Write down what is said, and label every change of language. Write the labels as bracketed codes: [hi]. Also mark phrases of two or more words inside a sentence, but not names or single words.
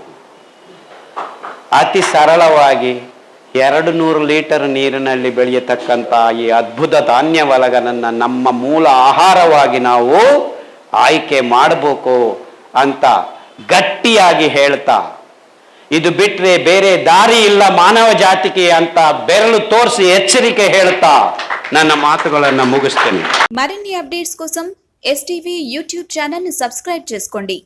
[kn] ಅತಿ ಸರಳವಾಗಿ 200 ಲೀಟರ್ ನೀರಿನಲ್ಲಿ ಬೆಳೆಯತಕ್ಕಂಥ ಈ ಅದ್ಭುತ ಧಾನ್ಯವಲಗನನ್ನು ನಮ್ಮ ಮೂಲ ಆಹಾರವಾಗಿ ನಾವು ಆಯ್ಕೆ ಮಾಡಬೇಕು ಅಂತ ಗಟ್ಟಿಯಾಗಿ ಹೇಳ್ತಾ, ಇದು ಬಿಟ್ಟರೆ ಬೇರೆ ದಾರಿ ಇಲ್ಲ ಮಾನವ ಜಾತಿಗೆ ಅಂತ ಬೆರಳು ತೋರಿಸಿ ಎಚ್ಚರಿಕೆ ಹೇಳ್ತಾ ನನ್ನ ಮಾತುಗಳನ್ನು ಮುಗಿಸ್ತೇನೆ. [te] మరిన్ని అప్డేట్స్ కోసం STV [en] YouTube channel [te] ని సబ్స్క్రైబ్ చేసుకోండి.